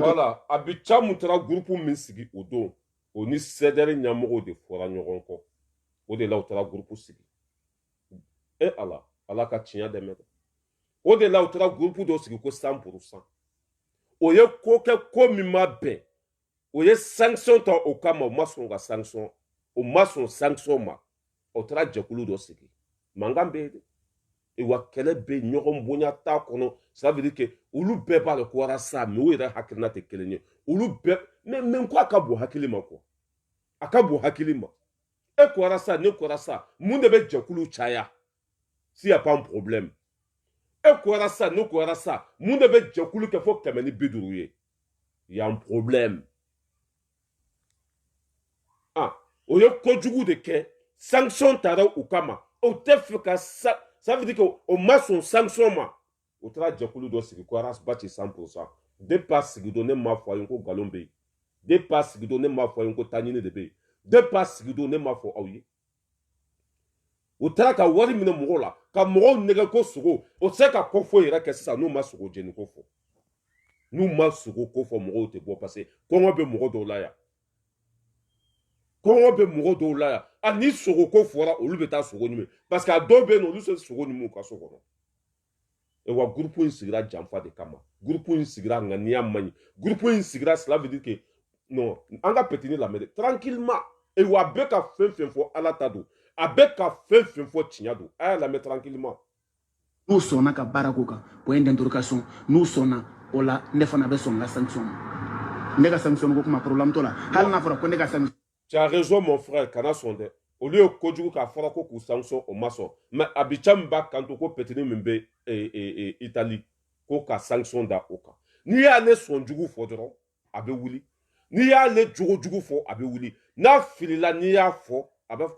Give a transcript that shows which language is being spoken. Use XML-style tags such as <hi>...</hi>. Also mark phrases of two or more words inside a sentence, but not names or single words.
<bm>voilà Abicha mun taara groupe min sigi o don o ni CDR ɲɛmɔgɔw de fɔra ɲɔgɔn kɔ o de la u taara groupe sigi e ala ka tiɲɛ dɛmɛ dɛ o de la u taara groupe dɔ sigi ko 100% o ye ko kɛ ko min ma bɛn o ye sanction ta o kama o ma sɔn ka sanction o ma sɔn sanction ma o taara jɛkulu dɔ sigi mankan bɛ yen dɛ wa kɛlɛ bɛ ɲɔgɔn bonya t'a kɔnɔ</bm> <fr>ça veut dire que</fr> <bm>olu bɛɛ b'a dɔn ko Arasa mais u yɛrɛ hakilina tɛ kelen ye olu bɛɛ mais ko a ka bon hakili ma quoi a ka bon hakili ma e ko Arasa ne ko Arasa mun de bɛ jɛkulu caya</bm> <fr>s'il y a pas un problème</fr> <bm>e ko Arasa ne ko Arasa mun de bɛ jɛkulu kɛ fo 150 ye</bm> <fr>il y a un problème</fr> <bm>o ye kojugu de kɛ sanction taara u kama o tɛ fɛ ka</bm> <fr>ça veut dire que</fr> <bm>o ma sɔn sanction ma o taara jɛkulu dɔ sigi ko Arasbachi 100% depuis a sigi don ne m'a fɔ a ye ko nkalon bɛ yen depuis a sigi don ne m'a fɔ a ye ko taɲini de bɛ yen depuis a sigi don ne m'a fɔ aw ye o taara ka wari minɛ mɔgɔw la ka mɔgɔw nɛgɛ ko sogo o tɛ se ka ko foyi yɛrɛ kɛ sisan n'u ma sogo jeni ko fɔ n'u ma sogo ko fɔ mɔgɔw tɛ bɔ</bm> <fr>parce que</fr> <bm>kɔngɔ bɛ mɔgɔ dɔw la yan kɔngɔ bɛ mɔgɔ dɔw la yan a ni sogo ko fɔra olu bɛ taa sogo ɲimi</bm> <fr>parce que</fr> <bm>a dɔw bɛ yen nɔ olu tɛ sogo ɲimi u ka so kɔnɔ wa groupe in sigira janfa de kama groupe in sigira ŋaniya man ɲi groupe in sigira</bm> <fr>cela veut dire que non</fr> <bm>an ka petini lamɛn de tranquillement wa a bɛ ka fɛn fɛn fɔ ala ta don a bɛ ka fɛn fɛn fɔ tiɲɛ don a y'a lamɛn tranquillement n'u sɔnna ka baara k'o kan</bm> <fr>point d'interrogation</fr> <bm>n'u sɔnna o la ne fana bɛ sɔn n ka sanction ma ne ka sanction ko kuma problème t'o la hali n'a fɔra ko ne ka sanction.</bm> <fr>Tu as raison mon frère</fr> <bm>kana sɔn dɛ olu ye kojugu k'a fɔra ko k'u sanction o ma sɔn mais Abicha min b'a kanto ko petini min bɛ Italie ko ka sanction da o kan n'i y'ale sɔn jugu fɔ dɔrɔn a bɛ wuli n'i y'ale jogo jugu fɔ a bɛ wuli n'a filila n'i y'a fɔ a b'a fɔ ko</bm>